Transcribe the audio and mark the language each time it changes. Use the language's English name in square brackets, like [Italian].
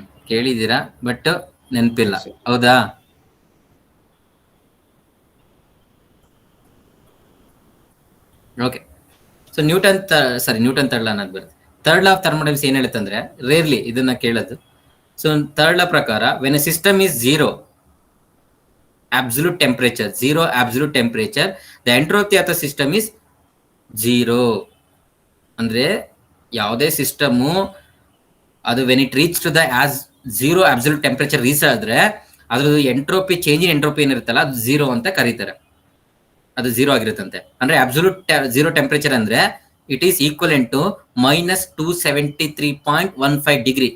[Kannada] ಕೇಳಿದ್ದೀರಾ ಬಟ್ ನೆನಪಿಲ್ಲ, ಹೌದಾ? ಓಕೆ. ಸೊ ನ್ಯೂಟನ್ ಥರ್ಡ್ ಲಾ ಅನ್ನೋದು ಬರುತ್ತೆ. ಥರ್ಡ್ ಲಾ ಆಫ್ ಥರ್ಮೋಡೈನಮಿಕ್ಸ್ ಏನ್ ಹೇಳುತ್ತಂದ್ರೆ, ರೇರ್ಲಿ ಇದನ್ನ ಕೇಳೋದು. [English] So third law ಪ್ರಕಾರ when a system is zero absolute temperature, zero absolute temperature, the entropy of the system is zero. [Kannada] ಅಂದ್ರೆ ಯಾವುದೇ ಸಿಸ್ಟಮು ಅದು [English] when it reach to the as zero absolute temperature [Kannada] reach ಆದ್ರೆ ಅದ್ರದ್ದು entropy, change in entropy ಏನಿರುತ್ತಲ್ಲ ಅದು zero ಅಂತ ಕರೀತಾರೆ. ಅದು zero ಆಗಿರುತ್ತಂತೆ. ಅಂದ್ರೆ ಅಬ್ಸಲ್ಯೂಟ್ ಝೀರೋ ಟೆಂಪರೇಚರ್ ಅಂದ್ರೆ [English] it is equivalent to [Kannada] -273.15 degree.